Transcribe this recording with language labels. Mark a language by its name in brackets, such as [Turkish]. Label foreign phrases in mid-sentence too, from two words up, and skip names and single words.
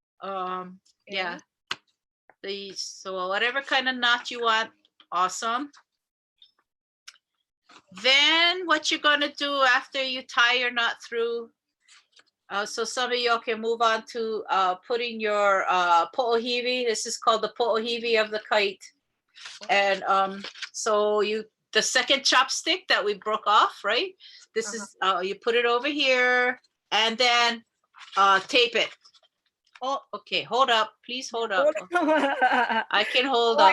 [English] Square knots are great. Yeah. So whatever kind of knot you want, awesome. Then what you're gonna do after you tie your knot through, so some of y'all can move on to putting your poʻohiwi. This is called the poʻohiwi of the kite. And so the second chopstick that we broke off, right? This is, you put it over here and then tape it. Oh, okay, hold up, please hold up. I can hold up.